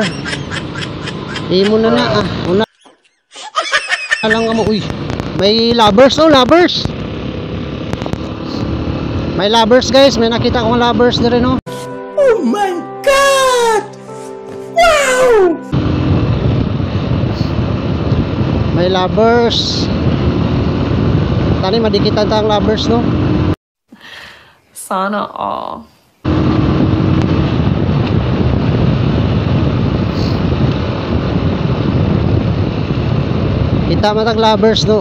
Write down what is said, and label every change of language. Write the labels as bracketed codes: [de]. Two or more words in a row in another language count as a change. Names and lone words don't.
[hil] Imo na na una lang mo, uy. [tl] May lovers, oh, lovers. May lovers, guys. May nakita akong lovers dire, no. [en] Oh my god. Wow. [tl] May lovers. [hil] Tani madikitan ta ang lovers, no. [tl] Sana all. [hil] Kita matag lovers, no.